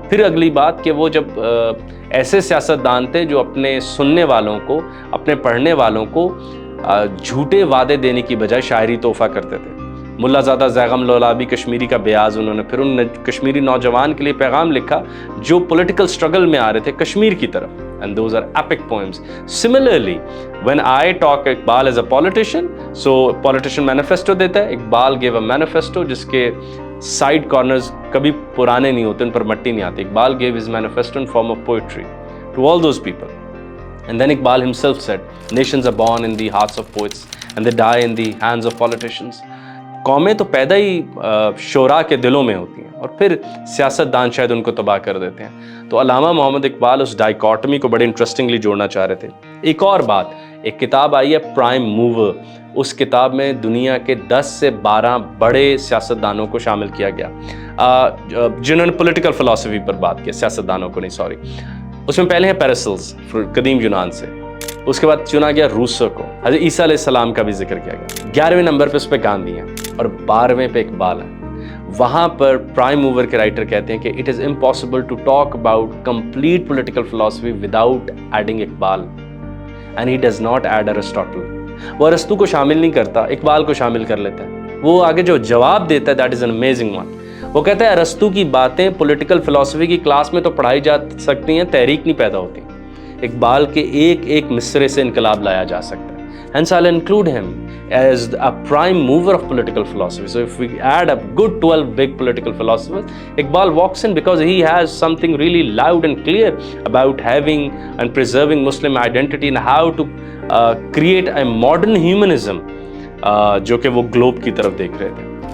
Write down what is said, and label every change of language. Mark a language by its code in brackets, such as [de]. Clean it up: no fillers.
[ur] پھر اگلی بات کہ وہ جب ایسے سیاستدان تھے جو اپنے سننے والوں کو, اپنے پڑھنے والوں کو جھوٹے وعدے دینے کی بجائے شاعری تحفہ کرتے تھے. ملا زادہ زیغم لولابی کشمیری کا بیاض انہوں نے پھر ان کشمیری نوجوان کے لیے پیغام لکھا جو پولیٹیکل سٹرگل میں آ رہے تھے کشمیر کی طرف. [en] And those are epic poems. Similarly, when I talk Iqbal as a politician, so politician manifesto [ur] دیتا ہے. [en] Iqbal gave a manifesto [ur] جس کے side corners کبھی پرانے نہیں ہوتے, ان پر مٹی نہیں آتی. [en] Iqbal gave his manifesto in form of poetry to all those people. And then Iqbal himself said, nations are born in the hearts of poets and they die in the hands of politicians. [ur] قومیں تو پیدا ہی شعراء کے دلوں میں ہوتی ہیں اور پھر سیاستدان شاید ان کو تباہ کر دیتے ہیں. تو علامہ محمد اقبال اس ڈائیکاٹمی کو بڑے انٹرسٹنگلی جوڑنا چاہ رہے تھے. ایک اور بات, ایک کتاب آئی ہے پرائم موور. اس کتاب میں دنیا کے 10 سے 12 بڑے سیاستدانوں کو شامل کیا گیا جنہوں نے پولیٹیکل فلسفی پر بات کی, سیاستدانوں کو نہیں سوری. اس میں پہلے ہیں پیرسلز قدیم یونان سے, اس کے بعد چنا گیا روسو کو, حضرت عیسیٰ علیہ السلام کا بھی ذکر کیا گیا. 11ویں نمبر پہ اس پہ گاندھی ہیں اور 12ویں پہ اقبال ہیں. وہاں پر پرائم موور کے رائٹر کہتے ہیں کہ [en] It is impossible to talk about complete political فلسفی without adding Iqbal, and he does not add Aristotle. [ur] وہ ارسطو کو شامل نہیں کرتا, اقبال کو شامل کر لیتا ہے. وہ آگے جو جواب دیتا ہے [en] That is an amazing one. [ur] وہ کہتا ہے ارسطو کی باتیں پولیٹیکل فلسفی کی کلاس میں تو پڑھائی جا سکتی ہیں, تحریک نہیں پیدا ہوتی. اقبال کے ایک مصرے سے انقلاب لایا جا سکتا ہے. [en] Hence I'll include him as a prime mover of political philosophy. So if we add up good 12 big political philosophers, Iqbal walks in because he has something really loud and clear about having and preserving Muslim identity and how to create a modern humanism [ur] جو کہ وہ Globe کی طرف دیکھ رہے تھے.